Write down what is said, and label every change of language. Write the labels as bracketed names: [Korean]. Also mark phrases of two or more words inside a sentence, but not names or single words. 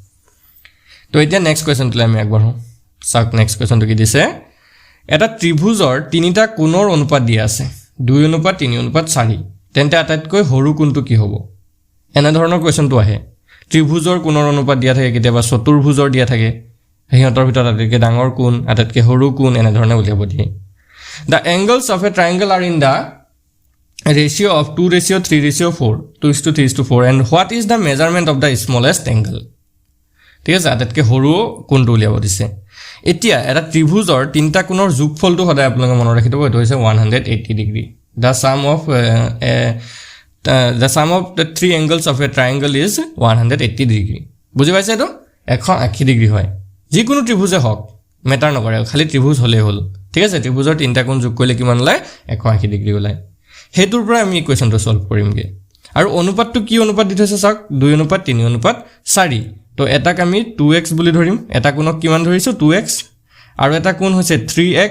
[Assamese] তো এতিয়া [English] next questionটো [Assamese] আমি আগবাঢ়ো সাক [English] next questionটো [Assamese] কি দিছে এটা ত্ৰিভুজৰ তিনিটা কোণৰ অনুপাত দিয়া আছে 2:3:4 তেন্তে আটাইতকৈ সৰু কোণটো কি হ'ব এনে ধৰণৰ কোৱেশ্চনটো আহে ত্ৰিভুজৰ কোণৰ অনুপাত দিয়া থাকে কেতিয়াবা চতুৰ্ভুজৰ দিয়া থাকে হেহঁতৰ ভিতৰত আটাইতকৈ ডাঙৰ কোণ আটাইতকৈ সৰু কোণ এনে ধৰণে উলিয়াব দিয়ে [English] The angles of a triangle are in the ratio of 2:3:4 2:3:4 and what is the measurement of the smallest angle [Assamese] ঠিক আছে আটাইতকৈ সৰু কোণটো উলিয়াব দিছে এতিয়া এটা ত্ৰিভুজৰ তিনটা কোণৰ যোগফলটো সদায় আপোনালোকে মনত ৰাখিব এটো হৈছে 180 ডিগ্ৰী [English] the sum of the three angles of a triangle is 180 [Assamese] ডিগ্ৰী বুজি পাইছে এটো 180 ডিগ্ৰী হয় যিকোনো ত্ৰিভুজে হওক মেটাৰ নকৰে খালি ত্ৰিভুজ হলে হল ঠিক আছে ত্ৰিভুজৰ তিনটা কোণ যোগ কৰিলে কিমান ওলাই 180 ডিগ্ৰী ওলাই হেতুৰ পৰা আমি ইকুৱেশনটো সলভ কৰিমগে আৰু অনুপাতটো কি অনুপাত দি থৈছে চাওক 2:3:4 তো এটাক আমি 2x বুলি ধৰিম এটা কোণক কিমান ধৰিছো 2x আৰু এটা কোণ হৈছে 3x